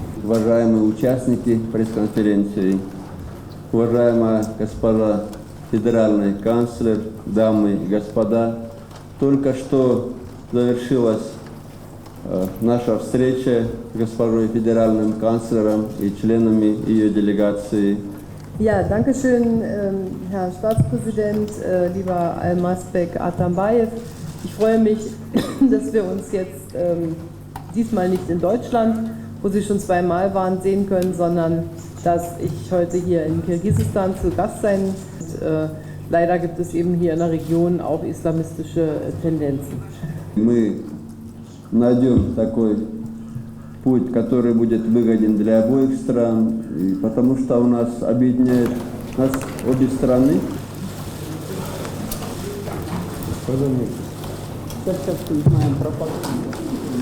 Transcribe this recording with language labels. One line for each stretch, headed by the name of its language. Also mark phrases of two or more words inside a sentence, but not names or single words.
Russian: уважаемые участники пресс-конференции, уважаемая госпожа федеральный канцлер, дамы и господа, только что завершилась наша встреча с госпожой федеральным канцлером и членами ее делегации.
German: Ja, danke schön, Herr Staatspräsident, lieber Almazbek Atambayev. Ich freue mich, dass wir uns jetzt diesmal nicht in Deutschland, wo Sie schon zweimal waren, sehen können, sondern dass ich heute hier in Kirgisistan zu Gast sein werde. Leider gibt es eben hier in der Region auch islamistische Tendenzen.
Russian: Мы найдем такой путь, который будет выгоден для обоих стран, и потому что у нас объединяет нас обе страны. Сейчас моя пропаганда.